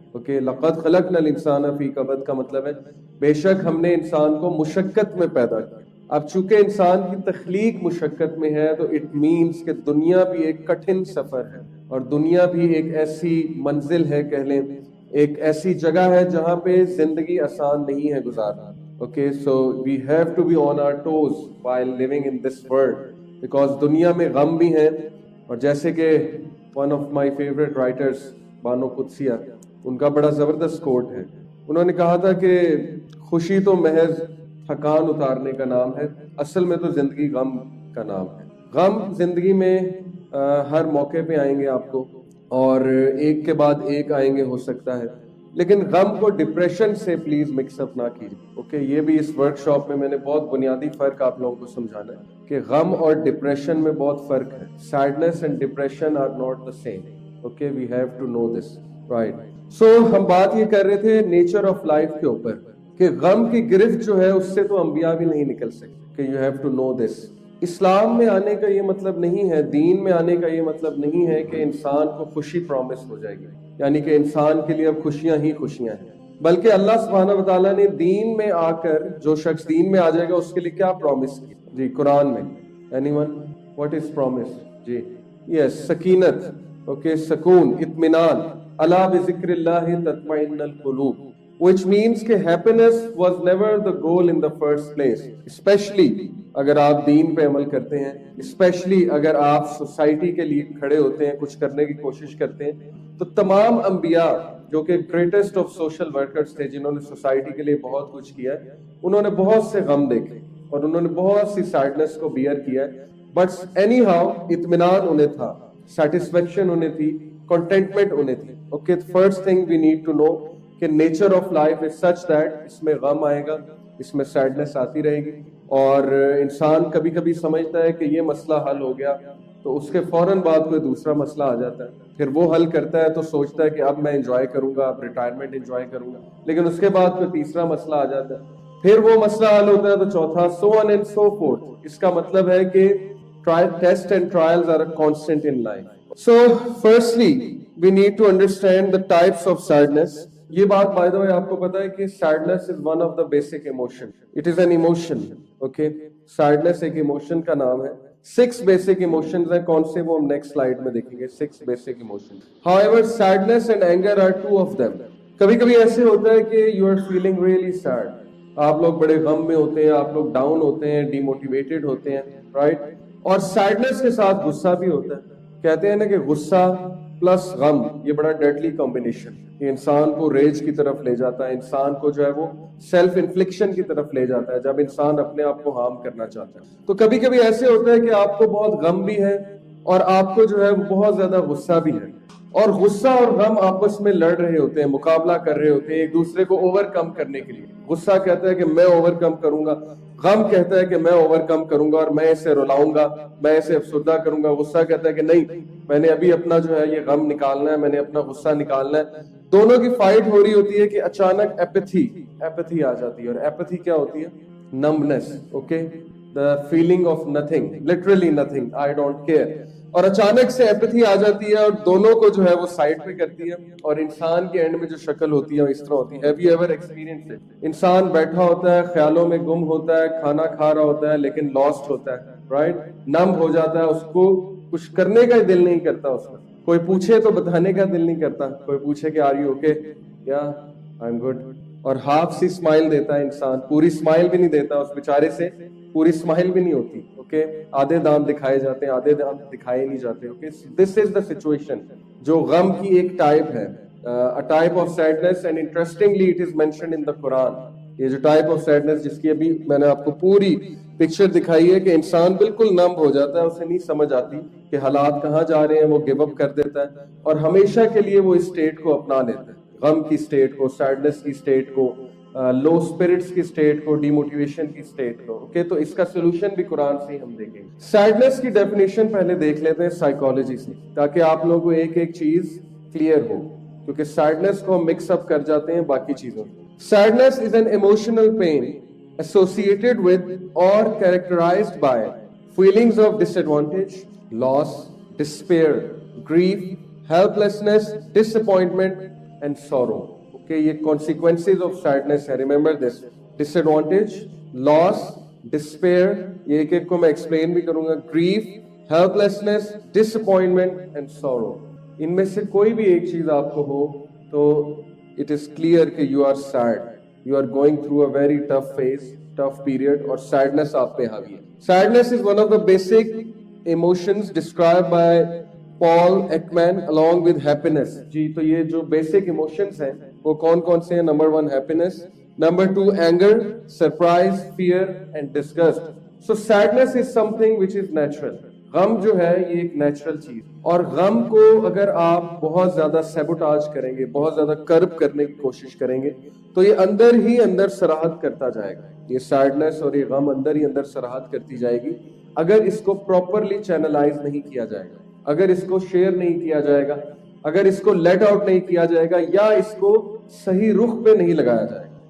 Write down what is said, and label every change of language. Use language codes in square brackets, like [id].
[ur] Okay, [ar] لَقَدْ خَلَقْنَا الْإِنسَانَ فِي كَبَدٍ [ur] کا مطلب ہے بے شک ہم نے انسان کو مشقت میں پیدا کیا. اب چونکہ انسان کی تخلیق مشقت میں ہے تو [en] it means [ur] کہ دنیا بھی ایک کٹھن سفر ہے، اور دنیا بھی ایک ایسی منزل ہے، کہہ لیں ایک ایسی جگہ ہے جہاں پہ زندگی آسان نہیں ہے گزارنا. [en] Okay, so we have to be on our toes while living in this world, because [ur] دنیا میں غم بھی ہیں. اور جیسے کہ [en] one of my favorite writers [ur] Bano Qudsia, ان کا بڑا زبردست کوٹ ہے. انہوں نے کہا تھا کہ خوشی تو محض تھکان اتارنے کا نام ہے، اصل میں تو زندگی غم کا نام ہے. غم زندگی میں ہر موقع پہ آئیں گے آپ کو، اور ایک کے بعد ایک آئیں گے ہو سکتا ہے، لیکن غم کو ڈپریشن سے پلیز مکس اپ نہ کیجیے. اوکے، یہ بھی اس ورکشاپ میں نے بہت بنیادی فرق آپ لوگوں کو سمجھانا ہے کہ غم اور ڈپریشن میں بہت فرق ہے. [en] Sadness and depression are not the same. Okay, we have to know this, right. [ur] سو ہم بات یہ کر رہے تھے نیچر آف لائف کے اوپر کہ غم کی گرفت جو ہے اس سے تو انبیاء بھی نہیں نکل سکتے، کہ [en] You have to know this. [ur] اسلام میں آنے کا یہ مطلب نہیں ہے، دین میں آنے کا یہ مطلب نہیں ہے کہ انسان کو خوشی پرومس ہو جائے گی، یعنی کہ انسان کے لیے اب خوشیاں ہی خوشیاں ہیں. بلکہ اللہ سبحانہ وتعالیٰ نے دین میں آ کر جو شخص دین میں آ جائے گا اس کے لیے کیا پرومس کی؟ جی قرآن میں [en] Anyone what is promise? [ur] جی yes, سکینت. Okay, سکون، اطمینان. [ar] الا بذکر اللہ تطمئن القلوب، [en] which means کہ happiness was never the goal in the first place. [ur] especially اگر آپ دین پہ عمل کرتے ہیں، اسپیشلی اگر آپ سوسائٹی کے لیے کھڑے ہوتے ہیں، کچھ کرنے کی کوشش کرتے ہیں. تو تمام انبیاء جو کہ گریٹسٹ آف سوشل ورکرز تھے، جنہوں نے سوسائٹی کے لیے بہت کچھ کیا، انہوں نے بہت سے غم دیکھے اور انہوں نے بہت سی سیڈنس کو بیئر کیا، [en] but anyhow [ur] اطمینان انہیں تھا، سیٹسفیکشن انہیں تھی، کنٹینٹمنٹ انہیں تھی. [en] okay, first thing we need to know کہ nature of life is such that [ur] اس میں غم آئے گا، اس میں سیڈنس آتی رہے گی. اور انسان کبھی کبھی سمجھتا ہے کہ یہ مسئلہ حل ہو گیا تو اس کے فوراً بعد کوئی دوسرا مسئلہ آ جاتا ہے، پھر وہ حل کرتا ہے تو سوچتا ہے کہ اب میں انجوائے کروں گا، اب ریٹائرمنٹ انجوائے کروں گا، لیکن اس کے بعد کوئی تیسرا مسئلہ آ جاتا ہے، پھر وہ مسئلہ حل ہوتا ہے تو چوتھا، [en] So on and so forth. [ur] اس کا مطلب ہے کہ [en] Test and trials are a constant in life. So firstly we need to understand the types of sadness. [ur] یہ بات [en] by the way [ur] آپ کو پتا ہے کہ [en] sadness is one of the basic emotion. It is an emotion. [ur] Okay, sadness ایک emotion کا نام ہے. [en] 6 basic emotions ہیں. [ur] کون سے وہ ہم next slide میں دیکھیں گے. [en] 6 basic emotions. However, sadness and anger are 2 of them. [ur] کبھی کبھی ایسے ہوتا ہے کہ [en] you are feeling really sad. [ur] آپ لوگ بڑے غم میں ہوتے ہیں, آپ لوگ ڈاؤن ہوتے ہیں, ڈی موٹیویٹڈ ہوتے ہیں, رائٹ. اور سیڈنس کے ساتھ غصہ بھی ہوتا ہے. کہتے ہیں نا کہ غصہ پلس غم یہ بڑا ڈیڈلی کمبینیشن, یہ انسان کو ریج کی طرف لے جاتا ہے, انسان کو جو ہے وہ سیلف انفلکشن کی طرف لے جاتا ہے, جب انسان اپنے آپ کو ہارم کرنا چاہتا ہے. تو کبھی کبھی ایسے ہوتا ہے کہ آپ کو بہت غم بھی ہے اور آپ کو جو ہے وہ بہت زیادہ غصہ بھی ہے, اور غصہ اور غم آپس میں لڑ رہے ہوتے ہیں, مقابلہ کر رہے ہوتے ہیں ایک دوسرے کو اوور کم کرنے کے لیے. غصہ کہتا ہے کہ میں اوور کم کروں گا, غم کہتا ہے کہ میں اوور کم کروں گا اور میں اسے رلاؤں گا, میں اسے افسردہ کروں گا. غصہ کہتا ہے کہ نہیں, میں نے ابھی اپنا جو ہے یہ غم نکالنا ہے, میں نے اپنا غصہ نکالنا ہے. دونوں کی فائٹ ہو رہی ہوتی ہے کہ اچانک ایپتھی آ جاتی ہے. اور ایپتھی کیا ہوتی ہے؟ [en] Numbness, okay, the feeling of nothing, literally nothing, I don't care. [ur] اور اچانک سے ایپتھی آ جاتی ہے اور دونوں کو جو ہے وہ سائڈ پہ کرتی ہے, اور انسان کے اینڈ میں جو شکل ہوتی ہے وہ اس طرح ہوتی ہے. [en] Have you ever experienced it? [ur] انسان بیٹھا ہوتا ہے, خیالوں میں گم ہوتا ہے, کھانا کھا رہا ہوتا ہے لیکن لاسٹ ہوتا ہے, رائٹ, نم ہو جاتا ہے, اس کو کچھ کرنے کا دل نہیں کرتا, اس کا کوئی پوچھے تو بتانے کا دل نہیں کرتا, کوئی پوچھے کہ [en] are you okay, [ur] یا [en] I am good, [ur] اور ہاف سی اسمائل دیتا ہے انسان, پوری اسمائل بھی نہیں دیتا اس بیچارے سے, پوری اسمائل بھی نہیں ہوتی, اوکے, آدھے دانت دکھائے جاتے ہیں, آدھے دانت دکھائے نہیں جاتے, okay. [en] this is the situation [ur] جو غم کی ایک ٹائپ ہے, [en] a type of sadness, and interestingly it is mentioned in the Quran. [ur] یہ جو ٹائپ آف سیڈنس جس کی ابھی میں نے آپ کو پوری پکچر دکھائی ہے کہ انسان بالکل نم ہو جاتا ہے, اسے نہیں سمجھ آتی کہ حالات کہاں جا رہے ہیں, وہ گیو اپ کر دیتا ہے اور ہمیشہ کے لیے وہ اس اسٹیٹ کو اپنا لیتا ہے, غم کی اسٹیٹ کو, سیڈنس کی اسٹیٹ کو, لو اسپرٹس کی اسٹیٹ کو, ڈی موٹیویشن کی اسٹیٹ کو, اوکے. تو اس کا سولوشن بھی قرآن سے ہی ہم دیکھیں گے. سیڈنس کی ڈیفینیشن پہلے دیکھ لیتے ہیں سائیکالوجی سے, تاکہ آپ لوگوں کو ایک ایک چیز کلیئر ہو, کیونکہ سیڈنس کو ہم مکس اپ کر جاتے ہیں باقی چیزوں میں. [en] Sadness is an emotional pain associated with or characterized by feelings of disadvantage, loss, despair, grief, helplessness, disappointment, and sorrow. Okay, یہ consequences of sadness ہے. Remember this: disadvantage, loss, despair. [ur] یہ ایک ایک کو میں explain بھی کروں گا. [en] Grief, helplessness, disappointment, and sorrow. [ur] ان میں سے کوئی بھی ایک چیز آپ کو ہو تو [en] it is clear کہ you are sad, you are going through a very tough phase, tough period, اور sadness [ur] آپ پہ حاوی ہے. [en] Sadness is one of the basic emotions described by Paul Ekman along with happiness. [ur] جی, تو یہ جو basic emotions ہیں وہ کون کون سے ہیں؟ [en] Number 1 happiness, number 2 anger, surprise, fear and disgust. So sadness is something which is natural. [ur] غم جو ہے یہ ایک نیچرل چیز, اور غم کو اگر آپ بہت زیادہ سیبوٹاج کریں گے, بہت زیادہ کرب کرنے کی کوشش کریں گے, تو یہ اندر ہی اندر سراہد کرتا جائے گا. یہ سیڈنس اور یہ غم اندر ہی اندر سراہد کرتی جائے گی اگر اس کو پراپرلی چینلائز نہیں کیا جائے گا, اگر اس کو شیئر نہیں کیا جائے گا, اگر اس کو لیٹ آؤٹ نہیں کیا جائے گا, یا اس کو صحیح رخ پہ نہیں لگایا جائے گا.